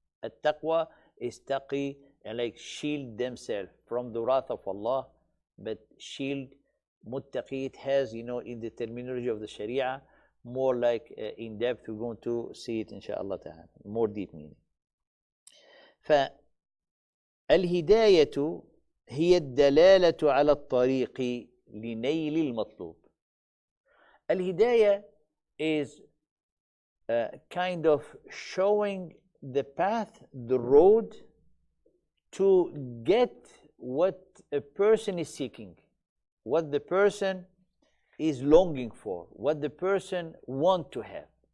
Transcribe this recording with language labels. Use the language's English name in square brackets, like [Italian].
[English] At-taqwa is taqi, and like shield themselves from the wrath of Allah. But shield, muttaqi, it has, in the terminology of the Sharia, more like in depth. We're going to see it, inshallah ta'ala, more deep meaning. [Arabic] فالهداية هي الدلالة على الطريق لنيل المطلوب. [English] Al-Hidayah is kind of showing the path, the road to get what a person is seeking, what the person is longing for, what the person wants to have.